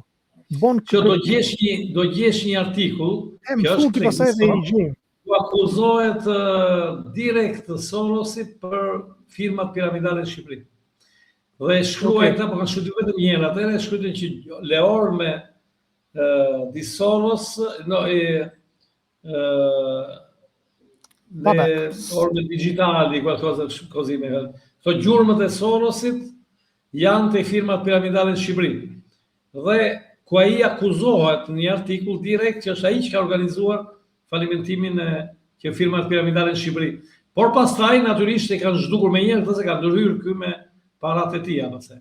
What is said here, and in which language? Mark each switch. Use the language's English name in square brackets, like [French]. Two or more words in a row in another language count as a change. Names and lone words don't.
[Albanian] Që do gjesh një artikull, që është pastaj edhe i gjej. U akuzohet direkt Sorosit për firmat piramidale në Shqipëri. Dhe shkruaj këta, po kanë shkruar vetëm një herë, atëherë shkruajnë që [Italian] Leorme di Soros, le orme digitali, qualcosa così. [Albanian] Këto gjurmët e Sorosit janë të firmat piramidale në Shqipëri. Dhe ku ai akuzohet në një artikull direkt që është ai që ka organizuar falimentimin e firmat piramidale në Shqipëri. Por pastaj natyrisht e kanë zhdukur me njëherë, se kanë ndërhyrë ky me parat e tij pastaj.